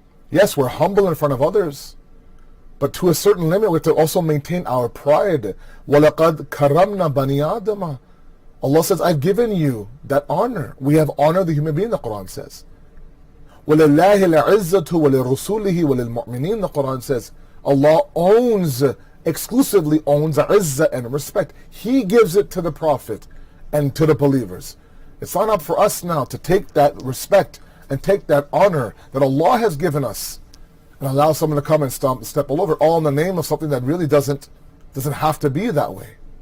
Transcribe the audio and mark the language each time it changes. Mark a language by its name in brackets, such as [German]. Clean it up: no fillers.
[English] Yes, we're humble in front of others, but to a certain limit we have to also maintain our pride. [Arabic] وَلَقَدْ كَرَّمْنَا بَنِي آدَمَ. [English] Allah says, I've given you that honor. We have honored the human being, the Quran says. [Arabic] وَلِلَّهِ الْعِزَّةُ وَلِرُسُولِهِ وَلِلْمُؤْمِنِينَ, [English] the Quran says. Allah exclusively owns izzah and respect. He gives it to the Prophet and to the believers. It's not up for us now to take that respect and take that honor that Allah has given us and allow someone to come and step all over, all in the name of something that really doesn't have to be that way.